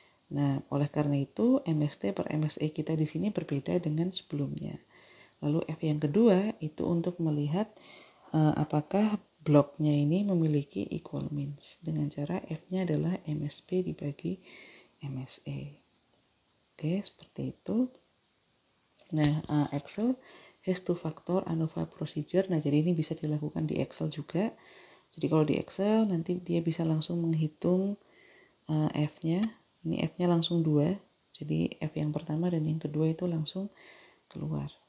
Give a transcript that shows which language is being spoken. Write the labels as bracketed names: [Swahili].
[Indonesian] Nah, oleh karena itu MST per MSE kita di sini berbeda dengan sebelumnya. Lalu F yang kedua itu untuk melihat apakah bloknya ini memiliki equal means dengan cara F-nya adalah MSB dibagi MSE. Oke, seperti itu. [English] Nah, Excel has two factor ANOVA procedure. [Indonesian] Nah, jadi ini bisa dilakukan di Excel juga. Jadi kalau di Excel nanti dia bisa langsung menghitung F-nya. Ini F-nya langsung 2. Jadi F yang pertama dan yang kedua itu langsung keluar.